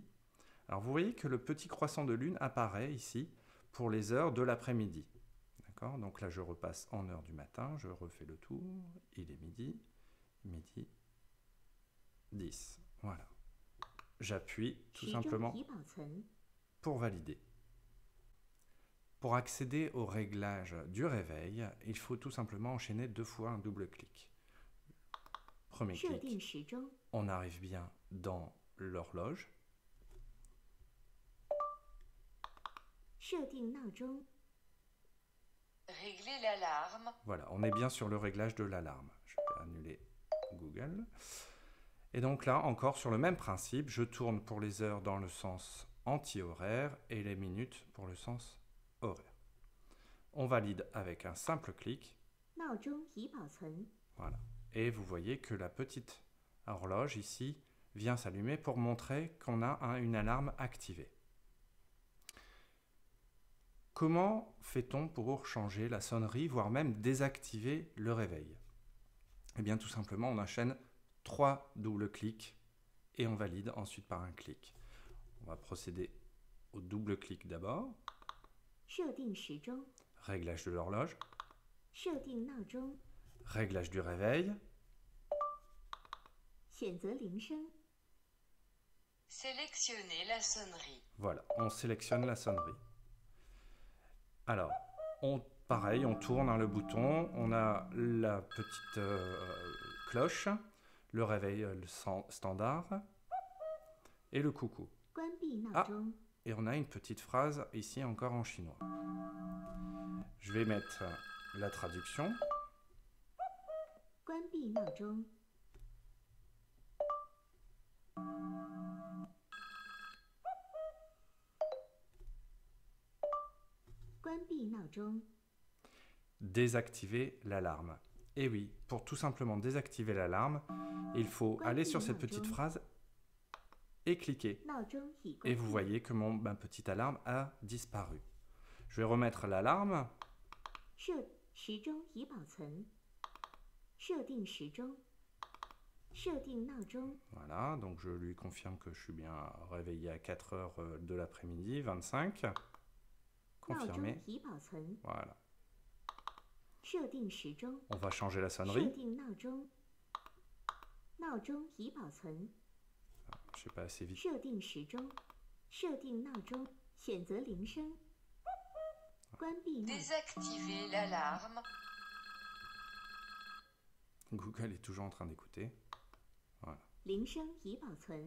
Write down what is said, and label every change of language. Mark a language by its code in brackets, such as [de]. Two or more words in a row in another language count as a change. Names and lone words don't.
[fr] Alors, vous voyez que le petit croissant de lune apparaît ici pour les heures de l'après-midi. D'accord ? Donc là, je repasse en heure du matin, je refais le tour. Il est midi 10. Voilà. J'appuie tout [zh] 时钟 [fr] simplement [zh] 已保存 [fr] pour valider. Pour accéder au réglage du réveil, il faut tout simplement enchaîner 2 fois un double clic. Premier [zh] 设定 [fr] clic, [zh] 时钟 [fr] on arrive bien dans l'horloge. [zh] 设定闹钟 [fr] Régler l'alarme. Voilà, on est bien sur le réglage de l'alarme. Je vais annuler Google. Et donc là, encore sur le même principe, je tourne pour les heures dans le sens anti-horaire et les minutes pour le sens horaire. On valide avec un simple clic. [zh] 闹钟已保存 [fr] Voilà. Et vous voyez que la petite horloge ici vient s'allumer pour montrer qu'on a une alarme activée. Comment fait-on pour changer la sonnerie, voire même désactiver le réveil? Eh bien tout simplement, on enchaîne 3 doubles clics et on valide ensuite par un clic. On va procéder au double clic d'abord. [zh] 设定时钟 [fr] Réglage de l'horloge. [zh] 设定闹钟 [fr] Réglage du réveil. [zh] 选择铃声 [fr] Sélectionner la sonnerie. Voilà, on sélectionne la sonnerie. Alors, pareil, on tourne le bouton, on a la petite cloche, le réveil standard et le coucou. [zh] 关闭闹钟 [fr] Et on a une petite phrase ici encore en chinois. Je vais mettre la traduction. [zh] 关闭闹钟 关闭闹钟 [fr] Désactiver l'alarme. Et oui, pour tout simplement désactiver l'alarme, il faut aller sur cette petite phrase et cliquer. [zh] 闹钟已 [fr] Et [zh] 关 [fr] vous [zh] 闭 [fr] voyez que ma petite alarme a disparu. Je vais remettre l'alarme. [zh] 时钟已保存设定时钟设定闹钟 [fr] Voilà, donc je lui confirme que je suis bien réveillé à 4 heures de l'après-midi, 25. [zh] 闹钟 [fr] Confirmé. [zh] 已保存 [fr] Voilà. [zh] 设定时钟 [fr] On va changer la [zh] 设 [fr] sonnerie. [zh] 定闹钟闹钟已保存 [fr] Je sais pas assez vite. [zh] 设定时钟设定闹钟选择铃声关闭闹 [fr] Désactiver l'alarme. Google est toujours en train d'écouter. [zh] 铃声已保存